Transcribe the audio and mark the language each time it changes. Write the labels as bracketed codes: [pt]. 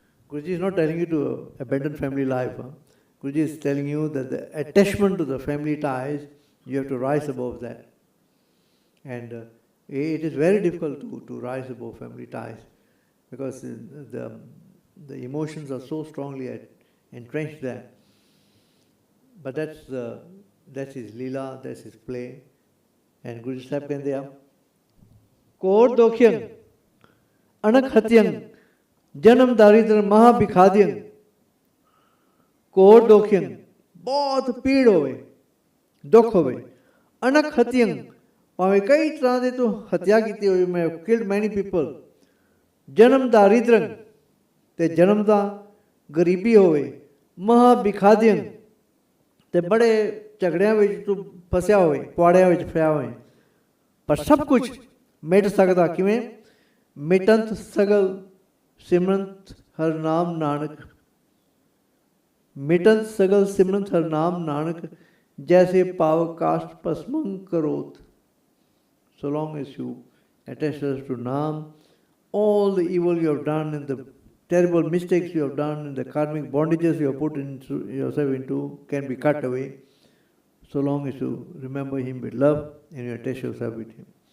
[en] Guruji is not telling you to abandon family life. Guruji is telling you that the attachment to the family ties, you have to rise above that. And it is very difficult to rise above family ties because the emotions are so strongly entrenched there. But that's his leela, that's his play. And Guruji Sahib [pa] ਕਹਿੰਦੇ ਆ core ਦੋਖਿਯੰ ਅਣਖ ਹਤਿਯੰ ਜਨਮ ਦਾਰਿਦਰ ਮਹਾ ਬਿਖਾਦਿਯੰ core ਦੋਖਿਯੰ ਬਹੁਤ ਪੀੜ ਹੋਵੇ ਦੁੱਖ ਹੋਵੇ ਅਣਖ ਹਤਿਯੰ ਭਾਵੇਂ ਕਈ ਤਰ੍ਹਾਂ ਦੇ ਤੋਂ ਹੱਤਿਆ ਕੀਤੀ ਹੋਈ ਮੈਂ [en] killed many people [pa] ਜਨਮ ਦਾਰਿਦਰੰ ਤੇ ਜਨਮ ਦਾ ਗਰੀਬੀ ਹੋਵੇ ਮਹਾ ਬਿਖਾਦਿਯੰ ਤੇ ਬੜੇ ਝਗੜਿਆਂ ਵਿੱਚ ਤੂੰ ਫਸਿਆ ਹੋਵੇ ਪੁਆੜਿਆਂ ਵਿੱਚ ਪਿਆ ਹੋਵੇ ਪਰ ਸਭ ਕੁਝ ਮਿਟ ਸਕਦਾ ਕਿਵੇਂ ਮਿਟੰਤ ਸਗਲ ਸਿਮਰੰਤ ਹਰ ਨਾਮ ਨਾਨਕ ਮਿਟੰਤ ਸਗਲ ਸਿਮਰੰਤ ਹਰ ਨਾਮ ਨਾਨਕ ਜੈਸੇ ਪਾਵਕ ਕਾਸ਼ਟ ਭਸਮੰ crore. [en] So long as you attach yourself to Naam, all the evil you have done and the terrible mistakes you have done and the karmic bondages you have put yourself into can be cut away. So long as you remember Him with love and you attach yourself with Him.